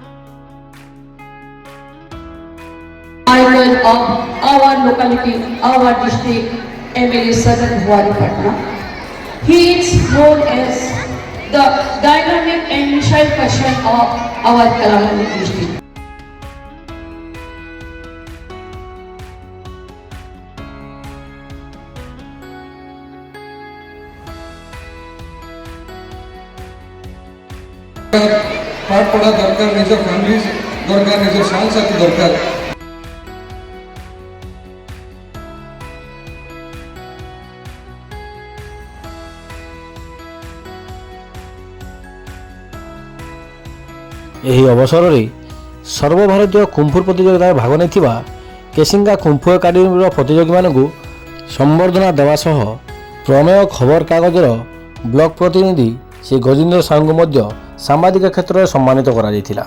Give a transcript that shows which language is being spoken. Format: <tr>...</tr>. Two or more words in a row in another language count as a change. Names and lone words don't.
<en>Icon of our locality, our district, MLA Sadan Bhuwari Patna. He is known as the dynamic and missile person of our Kalahandi district.</en> <or>ପାଠ ପଢ଼ା ଦରକାର ନିଜ ଫ୍ୟାମିଲି ଦରକାର ନିଜ ସାଥୀ ଦରକାର ଏହି ଅବସରରେ ସର୍ବଭାରତୀୟ କୁମ୍ଫୁ ପ୍ରତିଯୋଗିତାରେ ଭାଗ ନେଇଥିବା କେସିଙ୍ଗା କୁମ୍ଫୁ ଏକାଡେମୀର ପ୍ରତିଯୋଗୀମାନଙ୍କୁ ସମ୍ବର୍ଦ୍ଧନା ଦେବା ସହ ପ୍ରମେୟ ଖବରକାଗଜର ବ୍ଲକ ପ୍ରତିନିଧି ଶ୍ରୀ ଗଜେନ୍ଦ୍ର ସାହୁଙ୍କୁ ମଧ୍ୟ ସାମ୍ବାଦିକ କ୍ଷେତ୍ରରେ ସମ୍ମାନିତ କରାଯାଇଥିଲା।</or>